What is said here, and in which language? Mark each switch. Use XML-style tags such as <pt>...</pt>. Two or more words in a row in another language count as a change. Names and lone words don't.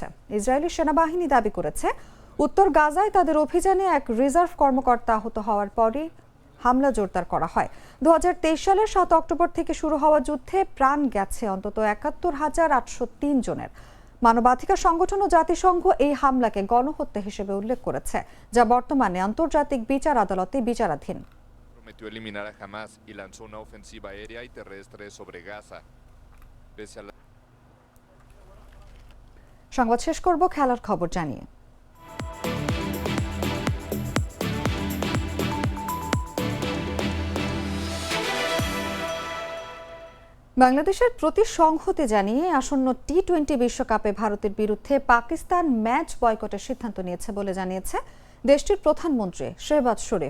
<bn>ইসরায়েলি সেনাবাহিনী দাবি করেছে উত্তর গাজায় তাদের অভিযানে এক রিজার্ভ কর্মকর্তা আহত হওয়ার পরই হামলা জোরদার করা হয়। 2023 সালের 7 অক্টোবর থেকে শুরু হওয়া যুদ্ধে প্রাণ গেছে অন্তত 71,803 জনের। মানবাধিকার সংগঠন ও জাতিসংঘ এই হামলাকে গণহত্যা হিসেবে উল্লেখ করেছে, যা বর্তমানে আন্তর্জাতিক বিচার আদালতে বিচারাধীন।</bn> <es>Prometió eliminar a Hamas y lanzó una ofensiva aérea y terrestre sobre Gaza. Pese a la...</es> <bn>সংবাদ শেষ করব খেলার খবর জানিয়ে। বাংলাদেশের প্রতি সংহতি জানিয়ে আসন্ন টি-20 বিশ্বকাপে ভারতের বিরুদ্ধে পাকিস্তান ম্যাচ বয়কটের সিদ্ধান্ত নিয়েছে বলে জানিয়েছে দেশটির প্রধানমন্ত্রী শেহবাজ শরীফ।</bn>